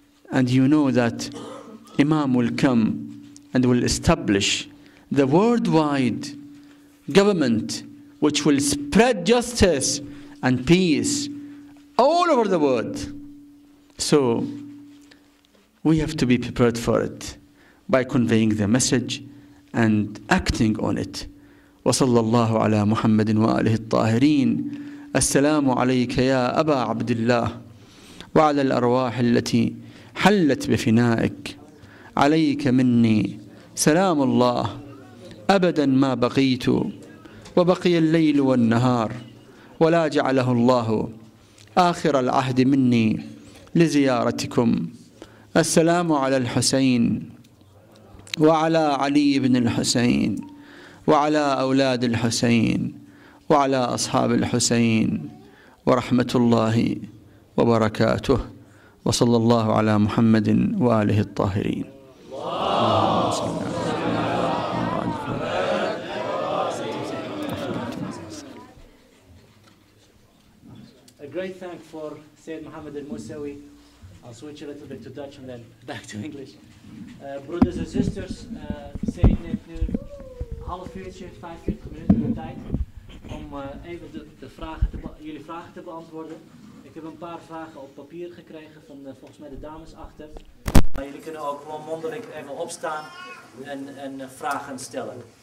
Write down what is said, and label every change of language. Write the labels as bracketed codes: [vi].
[en] And you know that Imam will come and will establish the worldwide government which will spread justice and peace all over the world. So we have to be prepared for it by conveying the message and acting on it. [ar] وصلى الله على محمد وآله الطاهرين. السلام عليك يا أبا عبد الله وعلى الأرواح التي حلت بفنائك. عليك مني سلام الله أبدا ما بقيت وبقي الليل والنهار ولا جعله الله آخر العهد مني لزيارتكم. السلام على الحسين وعلى علي بن الحسين وعلى أولاد الحسين وعلى أصحاب الحسين ورحمة الله وبركاته. وصلى الله على محمد وآله الطاهرين. [en] A great thank for Sayyid Mohammed Al Musawi. I'll switch a little bit to Dutch and then back to English. [nl] Broeders en zusters, Sayyid neemt nu een half uurtje, 45 minuten de tijd om even jullie vragen te beantwoorden. Ik heb een paar vragen op papier gekregen van volgens mij de dames achter. Maar jullie kunnen ook gewoon mondeling even opstaan en vragen stellen.